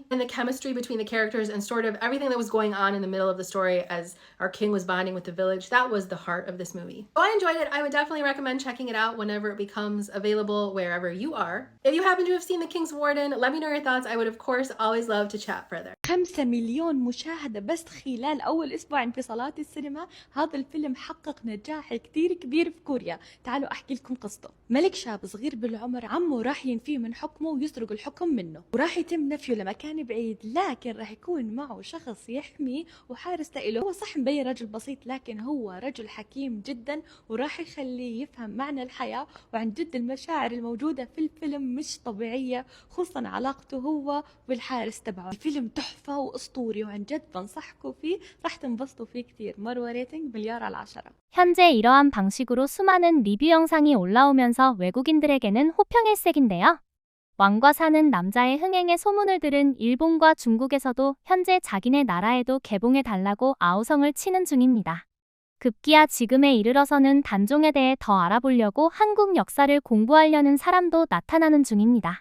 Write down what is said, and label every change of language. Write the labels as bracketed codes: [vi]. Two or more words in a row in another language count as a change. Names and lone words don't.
[en] And the chemistry between the characters and sort of everything that was going on in the middle of the story as our king was bonding with the village, that was the heart of this movie. So I enjoyed it. I would definitely recommend checking it out whenever it becomes available wherever you are. If you happen to have seen The King's Warden, let me know your thoughts. I would, of course, always love to chat further. [ar] 5 مليون مشاهدة بس خلال أول أسبوع في صالات السينما. هذا الفيلم حقق نجاح كتير كبير في كوريا. تعالوا أحكي لكم قصته. ملك شاب صغير بالعمر عمه راح ينفيه من حكمه ويسرق الحكم منه، وراح يتم نفيه لمكان بعيد، لكن راح يكون معه شخص يحميه وحارس له. هو صح مبين رجل بسيط، لكن هو رجل حكيم جدا وراح يخليه يفهم معنى الحياة. وعن جد المشاعر الموجودة في الفيلم مش طبيعية، خصوصا علاقته هو بالحارس تبعه. الفيلم تحفة وأسطوري وعن جد بنصحكم فيه، راح تنبسطوا فيه كتير. مروة ريتنج 100/10. [ko] 현재 이러한 방식으로 수많은 리뷰 영상이 올라오면서 외국인들에게는 호평일색인데요. 왕과 사는 남자의 흥행에 소문을 들은 일본과 중국에서도 현재 자기네 나라에도 개봉해달라고 아우성을 치는 중입니다. 급기야 지금에 이르러서는 단종에 대해 더 알아보려고 한국 역사를 공부하려는 사람도 나타나는 중입니다.